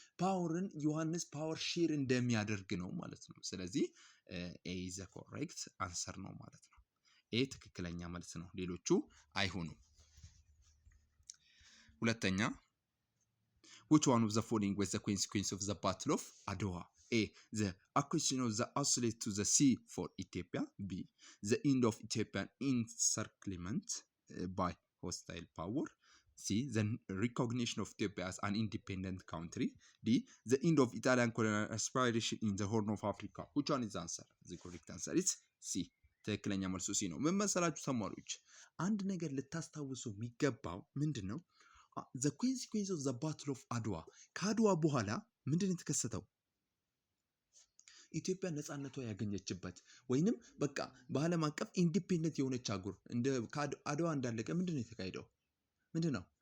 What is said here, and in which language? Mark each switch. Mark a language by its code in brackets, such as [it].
[am] ፓወርን ዮሐንስ ፓወር ሼር እንደሚያደርግ ነው ማለት ነው። ስለዚህ [en] ኤ ኢዝ ዘ ኮሬክት አንሰር [am] ነው ማለት ነው። ኤ ትክክለኛ መልስ ነው፣ ሌሎቹ አይሆኑም። ሁለተኛ [en] which one of the following was the consequence of the battle of Adwa? A. the acquisition of the Austerlitz to the sea for Ethiopia. B. the end of Ethiopian encirclement by hostile power. C. the recognition of Ethiopia as an independent country. D. the end of Italian colonial aspiration in the Horn of Africa. Which one is the answer? The correct answer is C. [am] ትክክለኛ መልሱ ሲ ነው። ምን መሰላችሁ ተማሪዎች፣ አንድ ነገር ልታስታውሱ የሚገባው ምንድን ነው? [en] ዘ ኮንሲኩዌንስ ኦፍ ዘ ባትል ኦፍ አድዋ። [am] ከአድዋ በኋላ ምንድን ነው የተከሰተው? ኢትዮጵያ ነፃነቷ ያገኘችበት ወይንም በቃ በዓለም አቀፍ ኢንዲፔንደንት የሆነች አህጉር እንደ አድዋ እንዳለቀ ምንድን ነው የተካሄደው? ምንድን ነው?